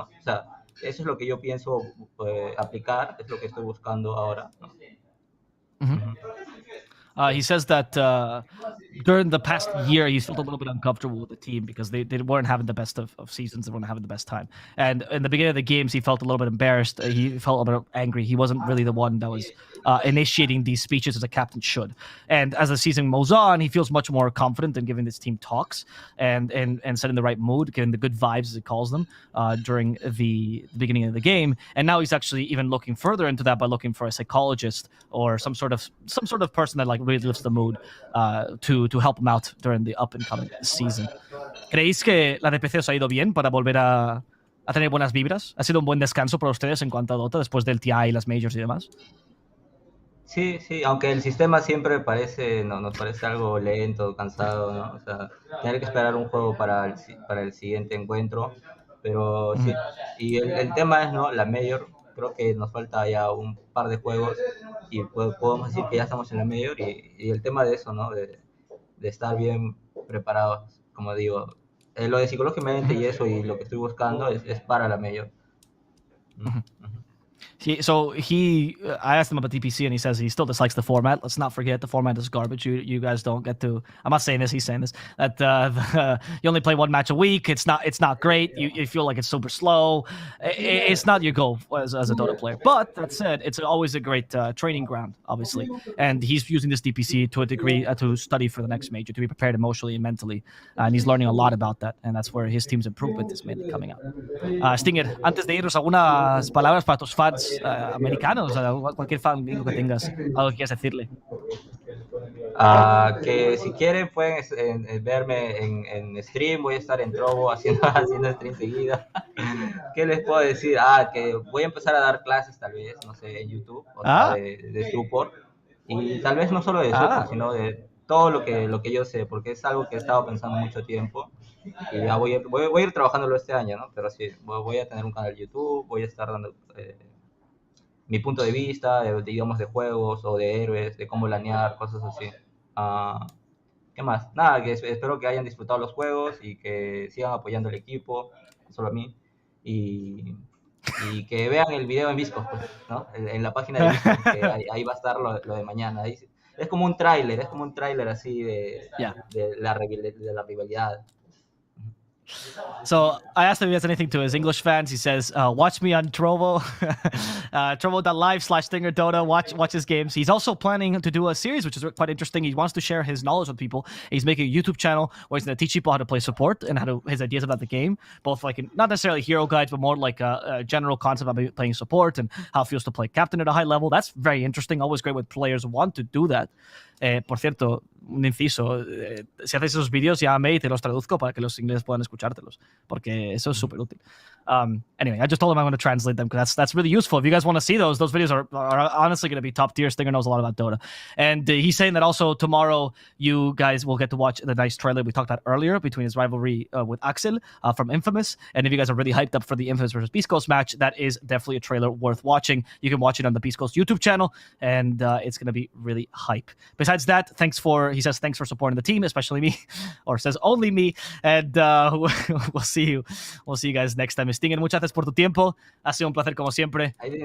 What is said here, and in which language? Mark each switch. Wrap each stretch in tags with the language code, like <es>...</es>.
<es>O sea, eso es lo que yo pienso aplicar, es lo que estoy buscando ahora, ¿no?</es> <en>He says that during the past year, he's felt a little bit uncomfortable with the team because they weren't having the best of seasons. They weren't having the best time. And in the beginning of the games, he felt a little bit embarrassed. He felt a bit angry. He wasn't really the one that was initiating these speeches as a captain should. And as the season moves on, he feels much more confident in giving this team talks and setting the right mood, giving the good vibes, as he calls them, during the beginning of the game. And now he's actually even looking further into that by looking for a psychologist or some sort of person that like really lifts the mood to help him out during the up and coming season.</en> <es>¿Creéis que la DPC os ha ido bien para volver a tener buenas vibras? ¿Ha sido un buen descanso para ustedes en cuanto a Dota después del TI y las majors y demás? Sí, sí, aunque el sistema siempre nos parece algo lento, cansado, ¿no? O sea, tener que esperar un juego para el siguiente encuentro, pero sí. Y el tema es, ¿no? La Major, creo que nos falta ya un par de juegos y podemos decir que ya estamos en la Major y el tema de eso, ¿no? De estar bien preparados, como digo. Lo de psicológicamente y eso y lo que estoy buscando es para la Major.</es> <en>I asked him about DPC, and he says he still dislikes the format. Let's not forget the format is garbage. You guys don't get to. I'm not saying this. He's saying this. That you only play one match a week. It's not great. You feel like it's super slow. It's not your goal as a Dota player. But that said, it's always a great training ground, obviously. And he's using this DPC to a degree to study for the next major, to be prepared emotionally and mentally. And he's learning a lot about that. And that's where his team's improvement is mainly coming out.</en> <es>Stinger, antes de irnos, algunas palabras para tus fans americanos, cualquier fan gringo que tengas, algo que quieras decirle. Que si quieren pueden verme en stream, voy a estar en Trovo haciendo stream seguida. ¿Qué les puedo decir? Que voy a empezar a dar clases tal vez, no sé, en YouTube, o sea, de support, y tal vez no solo de support, sino de todo lo que yo sé, porque es algo que he estado pensando mucho tiempo, y ya voy a ir trabajándolo este año, ¿no? Pero sí, voy a tener un canal de YouTube, voy a estar dando mi punto de vista, digamos, de juegos o de héroes, de cómo lanear, cosas así. ¿Qué más? Nada, que espero que hayan disfrutado los juegos y que sigan apoyando al equipo, no solo a mí, y que vean el video en Beastcoast, pues, ¿no? En la página de Beastcoast, que ahí va a estar lo de mañana. Ahí, es como un tráiler así de la rivalidad.</es> <en>So I asked him if he has anything to his English fans. He says, watch me on Trovo, trovo.live/StingerDota. Watch his games. He's also planning to do a series, which is quite interesting. He wants to share his knowledge with people. He's making a YouTube channel where he's going to teach people how to play support and his ideas about the game, both like not necessarily hero guides, but more like a general concept about playing support and how it feels to play captain at a high level. That's very interesting. Always great when players want to do that.</en> <es>Por cierto, un inciso, si haces esos vídeos, llámame y te los traduzco para que los ingleses puedan escuchártelos, porque eso es súper útil.</es> <en>Anyway, I just told him I'm going to translate them because that's really useful. If you guys want to see those videos are honestly going to be top tier. Stinger knows a lot about Dota. And he's saying that also tomorrow you guys will get to watch the nice trailer we talked about earlier between his rivalry with Axel from Infamous. And if you guys are really hyped up for the Infamous versus Beast Coast match, that is definitely a trailer worth watching. You can watch it on the Beast Coast YouTube channel, and it's going to be really hype. Besides that, he says thanks for supporting the team, especially me, or says only me. And we'll see you guys next time.</en> <es>Stinger, muchas gracias por tu tiempo. Ha sido un placer como siempre.</es>